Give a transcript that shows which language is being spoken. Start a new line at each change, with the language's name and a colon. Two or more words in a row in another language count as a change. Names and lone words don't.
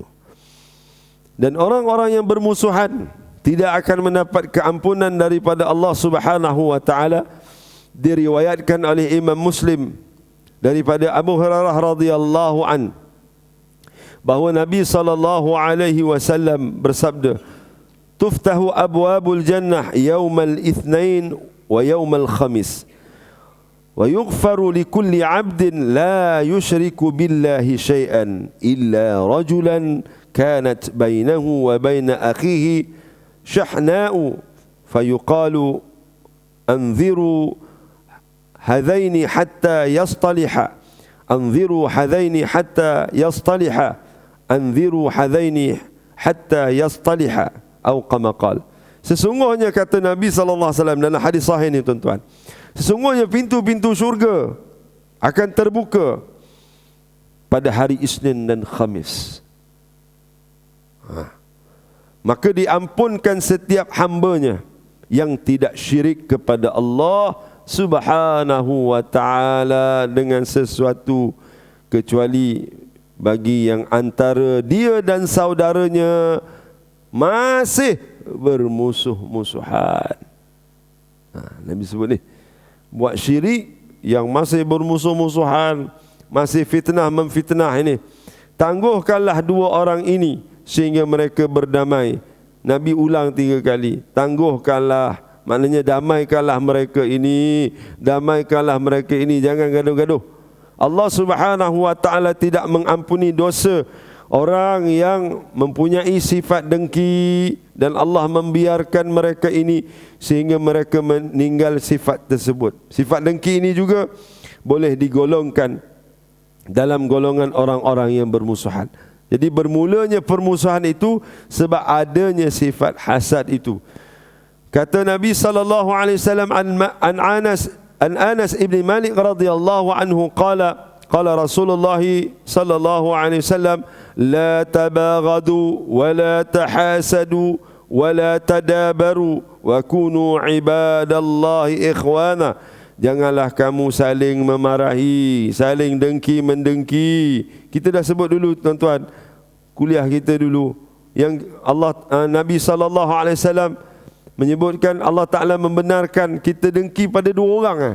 Malay: Dan orang-orang yang bermusuhan tidak akan mendapat keampunan daripada Allah
Arabic: سبحانه وتعالى.
Malay: Diriwayatkan oleh Imam Muslim daripada Abu Hurairah
Arabic: رضي الله عن,
Malay: bahawa Nabi
Arabic: صلى الله عليه
Malay: wasallam bersabda,
Arabic: تفتح أبواب الجنة يوم الاثنين ويوم الخميس ويغفر لكل عبد لا يشرك بالله شيئا إلا رجلا كانت بينه وبين أخيه شحناء فيقال أنظروا هذين حتى يصطلحا أنظروا هذين حتى يصطلحا أنظروا هذين حتى يصطلحا أو كما قال.
Malay: Sesungguhnya kata Nabi
Arabic: صلى الله عليه وسلم
Malay: dalam hadis sahih ni tuan-tuan, sesungguhnya pintu-pintu syurga akan terbuka pada hari Isnin dan Khamis. Maka diampunkan setiap hambanya yang tidak syirik kepada Allah
Arabic: سبحانه وتعالى
Malay: dengan sesuatu kecuali bagi yang antara dia dan saudaranya masih bermusuh-musuhan. Nabi sebut ni, buat syirik yang masih bermusuh-musuhan, masih fitnah memfitnah ini, tangguhkanlah dua orang ini sehingga mereka berdamai. Nabi ulang 3 kali, tangguhkanlah, maknanya damaikanlah mereka ini, damaikanlah mereka ini, jangan gaduh-gaduh. Allah
Arabic: سبحانه وتعالى
Malay: tidak mengampuni dosa orang yang mempunyai sifat dengki, dan Allah membiarkan mereka ini sehingga mereka meninggal sifat tersebut. Sifat dengki ini juga boleh digolongkan dalam golongan orang-orang yang bermusuhan. Jadi bermulanya permusuhan itu sebab adanya sifat hasad itu. Kata Nabi
Arabic: صلى الله عليه وسلم عن أنس بن مالك رضي الله عنه قال رسول الله صلى الله عليه وسلم لا تباغضوا ولا تحاسدوا ولا تدابروا وكونوا عباد الله إخوانا.
Malay: Janganlah kamu saling memarahi, saling dengki mendengki. Kita dah sebut dulu tuan-tuan, kuliah kita dulu, yang Nabi
Arabic: صلى الله عليه وسلم
Malay: menyebutkan Allah Taala membenarkan kita dengki pada 2 orang.